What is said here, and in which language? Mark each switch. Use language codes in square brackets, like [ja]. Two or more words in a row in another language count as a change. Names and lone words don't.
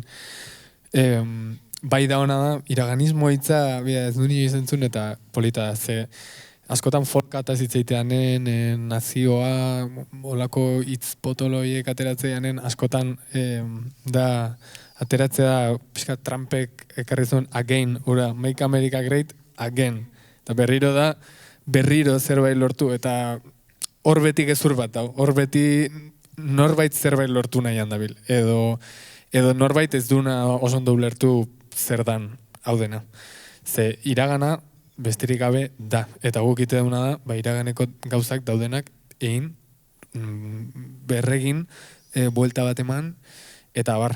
[eu] Bai da ona da, iraganismo hitza, ez du nio izentzun eta polita da, ze askotan folkata zitzeiteanen, nazioa, olako hitz potoloiek ateratzeanen, askotan da, ateratzea da, pixka Trumpek ekarri zuen again, ura, [en] make America great again. [eu] Eta berriro zerbait lortu, eta hor beti gezur bat da, hor beti norbait zerbait lortu nahian dabil, edo norbait ez duna oso ondo ulertu zer dan hau dena. Ze iragana besterik gabe da, eta guk ite dauna da, iraganeko gauzak daudenak egin, berregin, buelta bat eman, eta bar.